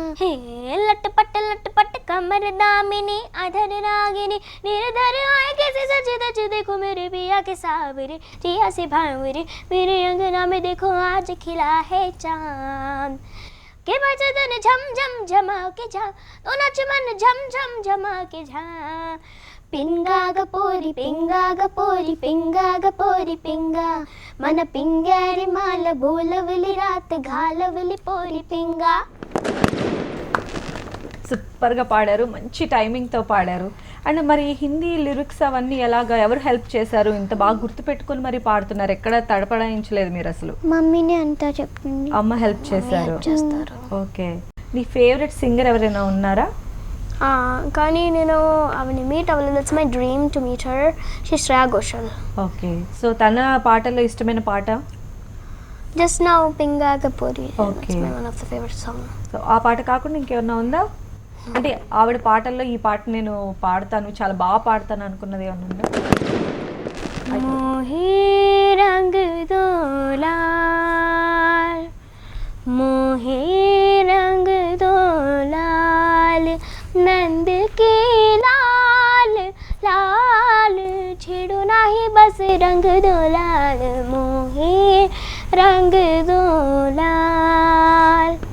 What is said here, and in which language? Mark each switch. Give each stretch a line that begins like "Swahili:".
Hindi: हे लट पट कमर दामिनी अधर रागिनी, निर्धर आए कैसे सज धज देखो मेरे पिया के सावरे, जिया से भावरे, मेरे अंगना में देखो आज खिला है चांद, के बजे तन झम झम झमा के जा, तो नाच मन झम झम झमा के जा।
Marathi: पिंगा गपोरी पिंगा गपोरी पिंगा गपोरी पिंगा, मन पिंगारी माल बोलवली रात घालवली పోరి పింగా.
Telugu: సూపర్గా పాడారు, మంచి టైమింగ్తో పాడారు. అండ్ మరి హిందీ లిరిక్స్ అవన్నీ ఎలాగా, ఎవరు హెల్ప్ చేశారు? ఇంత బాగా గుర్తుపెట్టుకుని మరి పాడుతున్నారు, ఎక్కడ తడపడాయించలేదు మీరు అసలు? మమ్మీనే అంతా చెప్పింది. అమ్మ హెల్ప్ చేశారు. చేస్తారు. ఓకే. నీ ఫేవరెట్ సింగర్ ఎవరైనా ఉన్నారా? కానీ నేను ఆవిడని మీట్ అవ్వలేదు.
English: That's my dream to meet her.
Telugu: She Shreya Ghoshal. Okay. So తన పాటల్లో ఇష్టమైన పాట?
English: just now
Telugu: పింగా గపోరి. Okay.
English: One of the favourite song.
Telugu: So ఆ పాట కాకుండా ఇంకేమన్నా ఉందా? అంటే ఆవిడ పాటల్లో ఈ పాట నేను పాడతాను, చాలా బాగా పాడతాను అనుకున్నది ఏమన్నా ఉందా?
Hindi: మోహే రంగ్ దో లాల్, మోహే రంగ్ దో లాల్, नंद के लाल लाल, छेड़ो नाही बस रंग दो लाल, मोहे रंग दो लाल.